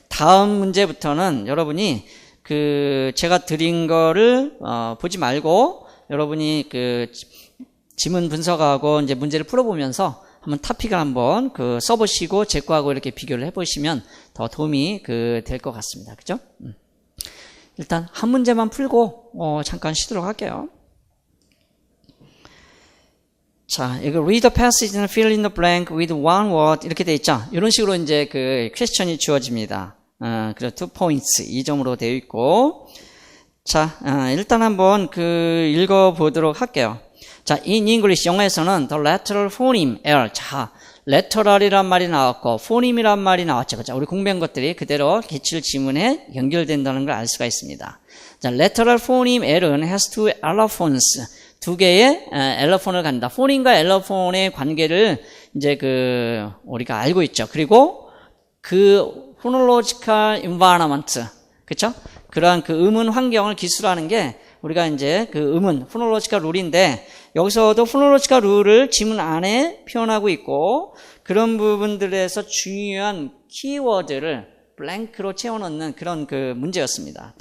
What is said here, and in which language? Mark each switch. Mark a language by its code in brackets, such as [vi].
[ko] 다음 문제부터는 여러분이 제가 드린 거를 보지 말고 여러분이 지문 분석하고 이제 문제를 풀어보면서 한번 토픽을 한번 써보시고 제 거하고 이렇게 비교를 해보시면 더 도움이 될 것 같습니다. 그죠? 일단 한 문제만 풀고 잠깐 쉬도록 할게요. 자, 이거 [en] read the passage and fill in the blank with one word [ko] 이렇게 돼 있죠. 이런 식으로 이제 퀘스천이 주어집니다. 그래서 2 points 2점으로 되어 있고, 자, 일단 한번 읽어보도록 할게요. 자, in English 영어에서는 the lateral phoneme L. 자, lateral이란 말이 나왔고 phoneme이란 말이 나왔죠. 그죠? 우리 공부한 것들이 그대로 기출 지문에 연결된다는 걸 알 수가 있습니다. 자, [en] lateral phoneme L은 has two allophones. [ko] 두 개의 엘러폰을 갖는다. 폰인과 엘러폰의 관계를 이제 우리가 알고 있죠. 그리고 phonological environment, 그쵸? 그러한 음은 환경을 기술하는 게 우리가 이제 음은 phonological 룰인데, 여기서도 phonological 룰을 지문 안에 표현하고 있고, 그런 부분들에서 중요한 키워드를 블랭크로 채워넣는 그런 문제였습니다.